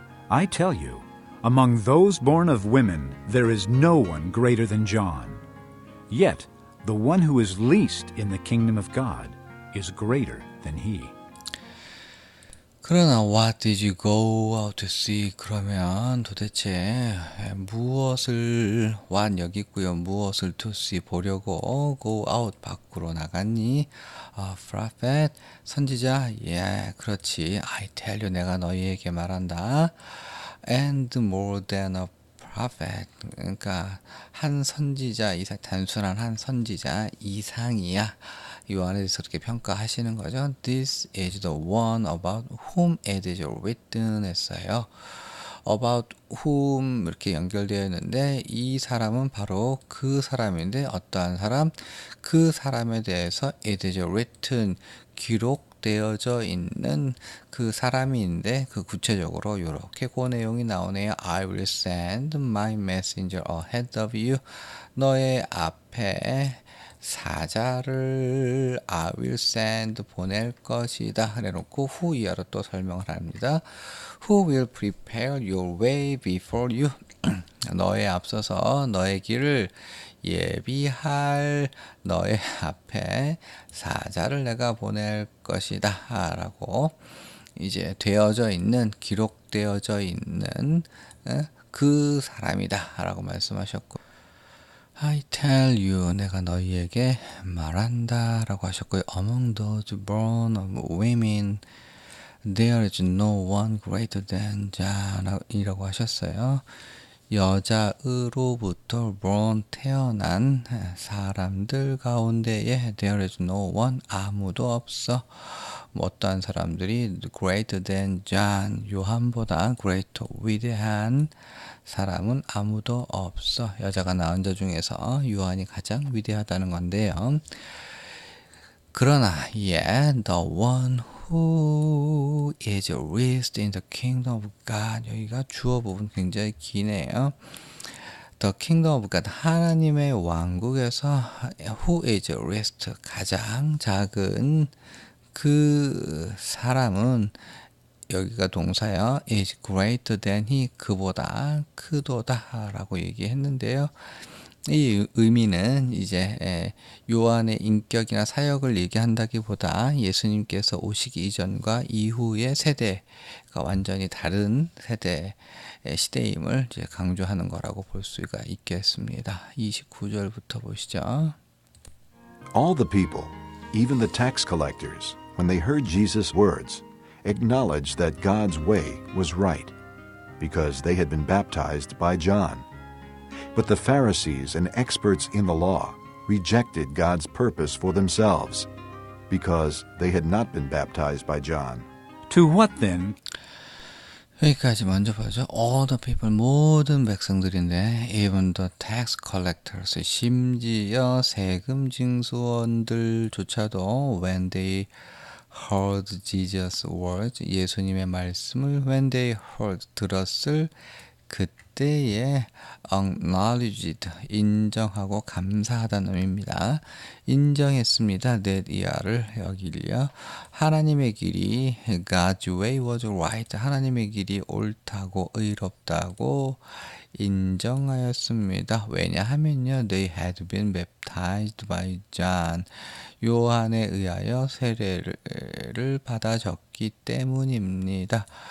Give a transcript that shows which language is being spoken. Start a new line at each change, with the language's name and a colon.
English: I tell you, among those born of women, there is no one greater than John. Yet, the one who is least in the kingdom of God is greater than he. 그러나 what did you go out to see?
Korean: 그러면 도대체 무엇을 what 여기 있고요. 무엇을
English: to see
Korean: 보려고
English: go out
Korean: 밖으로 나갔니?
English: prophet
Korean: 선지자 그렇지.
English: I tell you
Korean: 내가 너희에게 말한다.
English: And more than a prophet
Korean: 그러니까 한 선지자 이상 단순한 한 선지자 이상이야. 요한에서 그렇게 평가하시는 거죠.
English: This is the one about whom it is written
Korean: 했어요.
English: About whom
Korean: 이렇게 연결되어 있는데 이 사람은 바로 그 사람인데 어떠한 사람? 그 사람에 대해서
English: it is written
Korean: 기록되어져 있는 그 사람인데 그 구체적으로 이렇게 그 내용이 나오네요.
English: I will send my messenger ahead of you.
Korean: 너의 앞에 사자를
English: I will send
Korean: 보낼 것이다 해놓고 who 이하로 또 설명을 합니다.
English: Who will prepare your way before you?
Korean: 너의 앞서서 너의 길을 예비할 너의 앞에 사자를 내가 보낼 것이다 라고 이제 되어져 있는 기록되어져 있는 그 사람이다 라고 말씀하셨고
English: I tell you
Korean: 내가 너희에게 말한다 라고 하셨고요.
English: Among those born of women there is no one greater than John
Korean: 이라고 하셨어요. 여자으로부터
English: born
Korean: 태어난 사람들 가운데에
English: there is no one
Korean: 아무도 없어. 어떠한 사람들이
English: greater than John
Korean: 요한보다 greater 위대한 사람은 아무도 없어. 여자가 낳은 자 중에서 요한이 가장 위대하다는 건데요. 그러나
English: the one who is least in the kingdom of God
Korean: 여기가 주어 부분 굉장히 기네요.
English: The kingdom of God
Korean: 하나님의 왕국에서
English: who is least
Korean: 가장 작은 그 사람은 여기가 동사요.
English: is greater than he
Korean: 그보다 크도다 라고 얘기했는데요. 이 의미는 이제 요한의 인격이나 사역을 얘기한다기보다 예수님께서 오시기 이전과 이후의 세대가 완전히 다른 세대의 시대임을 이제 강조하는 거라고 볼 수가 있겠습니다. 29절부터 보시죠.
English: All the people, even the tax collectors, when they heard Jesus' words, acknowledged that God's way was right, because they had been baptized by John. But the Pharisees and experts in the law rejected God's purpose for themselves, because they had not been baptized by John. To what then?
Korean: 여기까지 먼저 보죠.
English: All the people,
Korean: 모든 백성들인데
English: even the tax collectors,
Korean: 심지어 세금 징수원들조차도
English: when they heard Jesus' words,
Korean: 예수님의 말씀을
English: when they heard,
Korean: 들었을 그때에
English: acknowledged,
Korean: 인정하고 감사하다는 의미입니다. 인정했습니다. that 이하를 여기려 하나님의 길이
English: God's way was right,
Korean: 하나님의 길이 옳다고 의롭다고 인정하였습니다. 왜냐하면요,
English: they had been baptized by John,
Korean: 요한에 의하여 세례를 받아졌기 때문입니다.